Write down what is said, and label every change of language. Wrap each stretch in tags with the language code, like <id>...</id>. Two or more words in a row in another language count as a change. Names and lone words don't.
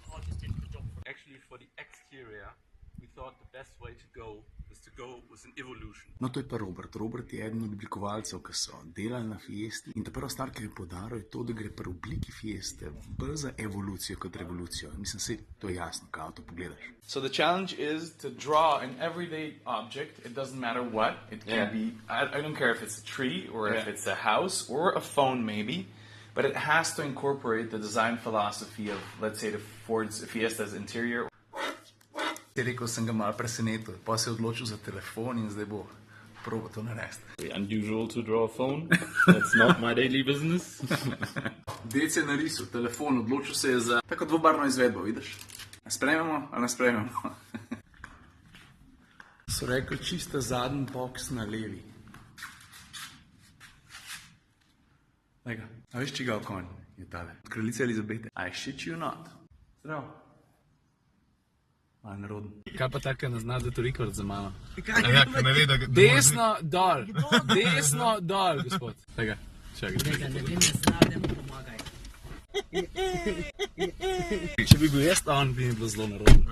<sl>No, to je pa Robert. Robert je eden od oblikovalcev, ki so delali na Fiesti. In ta prva stvar, ki je poudaril, je to, da gre pri obliki Fieste bolj za evolucijo kot revolucijo. Mislim, saj to je jasno, kaj avto pogledaš.</sl> <en>So the challenge is to draw an everyday object. It doesn't matter what. It can be, I don't care if it's a tree or if it's a house or a phone maybe, but it has to incorporate the design philosophy of, let's say, the Ford's Fiesta's interior.</en> <sl>Rekel sem ga malo presenetil, pa se je odločil za telefon in zdaj bo probal to narediti.</sl> <en>Unusual to draw a phone. That's not my daily business.</en> <sl>Dec je narisal telefon, odločil se je za tako dvobarvno izvedbo, vidiš? Ne sprejmemo ali ne sprejmemo? So rekli čista zadnji boks na levi. Lega, a veš čigav konj je tale? Od kraljice Elizabete.</sl> <en>I shit you not.</en> <sl>Zdravo. Malo narodno. Kaj pa tako ne zna, da to rekord za mano? Ja, ne ve, da Desno dol, desno dol, gospod. Tega, čakaj. Tega ne vem, ne zna, da mu pomagaj. Če bi bil jaz on, bi mi bilo zelo narodno.</sl>